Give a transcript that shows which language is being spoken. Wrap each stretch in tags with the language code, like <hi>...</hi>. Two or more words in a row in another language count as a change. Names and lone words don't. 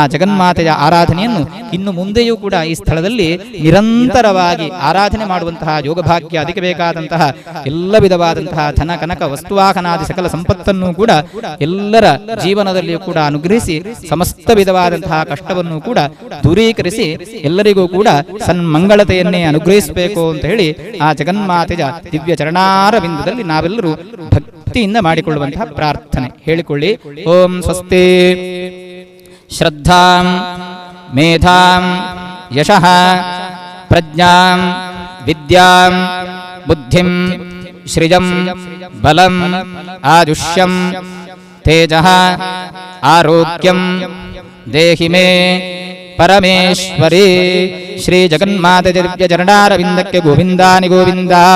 <kn>ಜಗನ್ಮಾತೆಯ ಆರಾಧನೆಯನ್ನು ಇನ್ನು ಮುಂದೆಯೂ ಕೂಡ ಈ ಸ್ಥಳದಲ್ಲಿ ನಿರಂತರವಾಗಿ ಆರಾಧನೆ ಮಾಡುವಂತಹ ಯೋಗಭಾಗ್ಯ ಅದಕ್ಕೆ ಬೇಕಾದಂತಹ ಎಲ್ಲ ವಿಧವಾದಂತಹ ಧನ ಕನಕ ವಸ್ತುವಾಹನಾದಿ ಸಕಲ ಸಂಪತ್ತನ್ನು ಕೂಡ ಎಲ್ಲರ ಜೀವನದಲ್ಲಿಯೂ ಕೂಡ ಅನುಗ್ರಹಿಸಿ ಸಮಸ್ತ ವಿಧವಾದಂತಹ ಕಷ್ಟವನ್ನು ಕೂಡ ದೂರೀಕರಿಸಿ ಎಲ್ಲರಿಗೂ ಕೂಡ ಸನ್ಮಂಗಳತೆಯನ್ನೇ ಅನುಗ್ರಹಿಸಬೇಕು ಅಂತ ಹೇಳಿ ಆ ಜಗನ್ಮಾತೆಯ ದಿವ್ಯ ಚರಣಾರವಿಂದದಲ್ಲಿ ನಾವೆಲ್ಲರೂ ಭಕ್ತಿಯಿಂದ ಮಾಡಿಕೊಳ್ಳುವಂತಹ ಪ್ರಾರ್ಥನೆ ಹೇಳಿಕೊಳ್ಳಿ.</kn> <sa>ಓಂ ಸ್ವಸ್ತಿ ಶ್ರದ್ಧಾಂ ಮೇಧಾಂ ಯಶಃ ಪ್ರಜ್ಞಾಂ ವಿದ್ಯಾಂ ಬುದ್ಧಿಂ ಶ್ರಿಯಂ ಬಲಂ ಆಯುಷ್ಯಂ ತೇಜಃ ಆರೋಗ್ಯಂ ದೇಹಿ ಮೇ ಪರಮೇಶ್ವರಿ.</sa> <kn>ಶ್ರೀ ಜಗನ್ಮಾತೆ ದಿವ್ಯ ಚರಣಾರವಿಂದಕ್ಕೆ ಗೋವಿಂದಾನಿ ಗೋವಿಂದ.</kn>